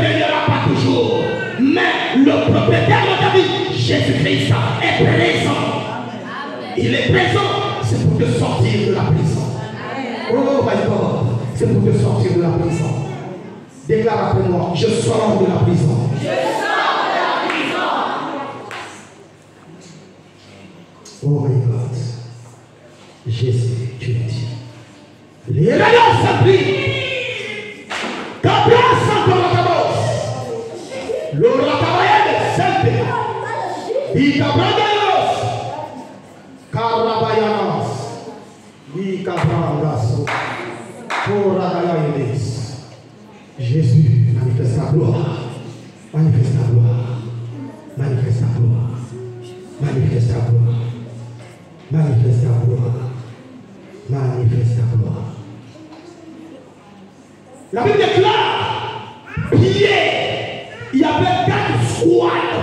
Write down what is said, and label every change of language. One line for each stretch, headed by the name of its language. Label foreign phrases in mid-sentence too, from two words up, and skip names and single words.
French: viendra pas toujours. Mais le propriétaire de ta vie, Jésus-Christ, est présent. Il est présent. C'est pour te sortir de la prison.
English: Oh my God.
French: C'est pour te sortir de la prison. Déclare après moi, je sors de la prison. Je sors de la prison.
English: Oh my God.
French: Jésus, tu es Dieu. Les rayons s'appliquent. Qu'abrace encore la cabose. Le ratabayane s'applique. Ikabraganos. Karabayanos. Ikabrangas. Koragayanes. Jésus, manifeste ta gloire. Manifeste ta gloire. Manifeste ta gloire. Manifeste ta gloire. Manifeste ta gloire. Manifeste ta gloire. La Bible déclare, Pierre, il y avait 4 squads.